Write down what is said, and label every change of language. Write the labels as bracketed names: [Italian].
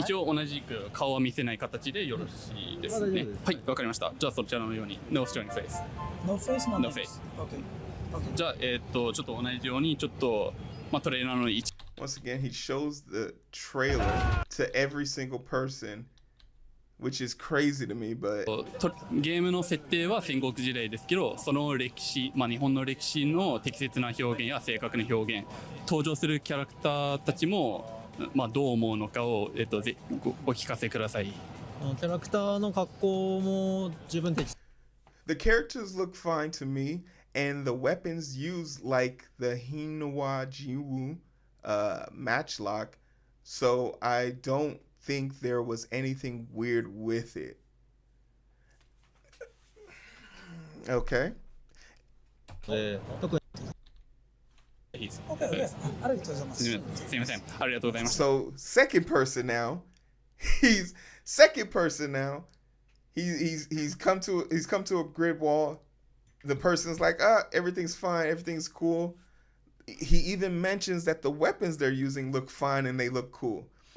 [Japanese] 一応同じく顔は見せない形でよろしいですね。はい、わかりました。じゃあそちらのように [English] No showing face. No face, no No names. face. Okay. [Japanese] じゃあちょっと同じようにちょっとまあトレーナーの位置。 [English] Once again, he shows the trailer to every single person which is crazy to me, but [Japanese] ゲームの設定は戦国時代ですけど、その歴史、まあ、日本の歴史の適切な表現や正確な表現、登場するキャラクターたちも、まあ、どう思うのかを、お聞かせください。キャラクターの格好も十分適 [English] the characters look fine to me, and the weapons used like the Hinawa Jiwu matchlock, so I don't think there was anything weird with it. Okay. [Japanese] 特にいいです。 Okay, ありがとうございます。すみません。ありがとうございました。 [English] So second person now, he's second person now. He's come to a grid wall. The person's like, everything's fine, everything's cool. He even mentions that the weapons they're using look fine and they look cool.